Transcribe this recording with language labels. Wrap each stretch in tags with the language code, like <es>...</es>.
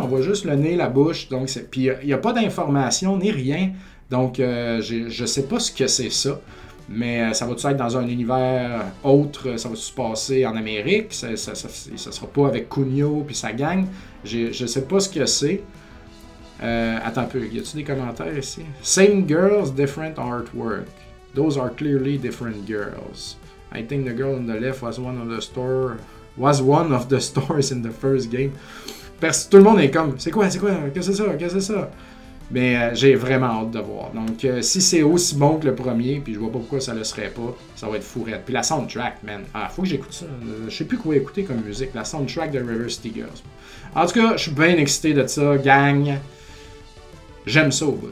<fr>On voit juste le nez, la bouche. Donc c'est, puis il y a pas d'information ni rien. Donc, je sais pas ce que c'est ça, mais ça va-tu être dans un univers autre, ça va-tu se passer en Amérique, ça sera pas avec Cugno puis sa gang, je sais pas ce que c'est. Attends un peu, y a-tu des commentaires ici?</fr> <en>Same girls, different artwork. Those are clearly different girls. I think the girl on the left was one of the stars in the first game.</en> <fr>Parce que tout le monde est comme, c'est quoi, qu'est-ce que c'est ça? Mais j'ai vraiment hâte de voir. Donc, si c'est aussi bon que le premier, puis je vois pas pourquoi ça le serait pas, ça va être fourrette. Puis la soundtrack, man. Ah, faut que j'écoute ça. Je sais plus quoi écouter comme musique. La soundtrack de River City Girls. En tout cas, je suis bien excité de ça, gang. J'aime ça, bah.</fr>